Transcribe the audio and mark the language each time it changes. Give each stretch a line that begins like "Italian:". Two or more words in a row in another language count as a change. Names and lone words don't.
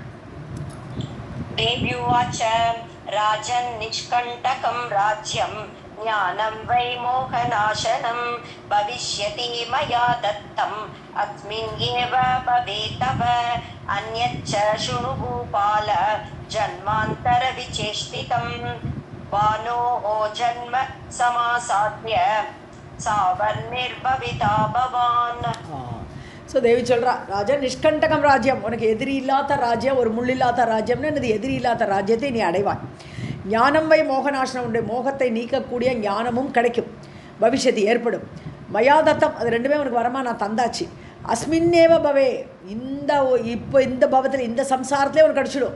Sanskrit: देव्युवाच राजन् निष्कण्टकं राज्यं ज्ञानं वै मोहनाशनं भविष्यति मया दत्तम् अस्मिन् एव भवेत् तव अन्यच्च शृणु भूपाल जन्मान्तरविचेष्टितं भानोः जन्म समासाद्य सावर्णिर्भविता भवान्.
Tamil: ஸோ தேவி சொல்கிறா,
Sanskrit: राजा निष्कण्टकं राज्यम्,
Tamil: உனக்கு எதிரி இல்லாத ராஜ்யம், ஒரு முள்ளில்லாத ராஜ்யம்னு எனது எதிரி இல்லாத ராஜ்யத்தை நீ அடைவாய்.
Sanskrit: ज्ञानं वै मोहनाशनम्,
Tamil: உடைய மோகத்தை நீக்கக்கூடிய ஞானமும் கிடைக்கும், பவிஷ்யத்து ஏற்படும். மயாதத்தம், அது ரெண்டுமே உனக்கு வரமா நான் தந்தாச்சு.
Sanskrit: अस्मिन्नेव भवे,
Tamil: இப்போ இந்த பவத்தில் இந்த சம்சாரத்திலே உனக்கு கிடச்சிடும்.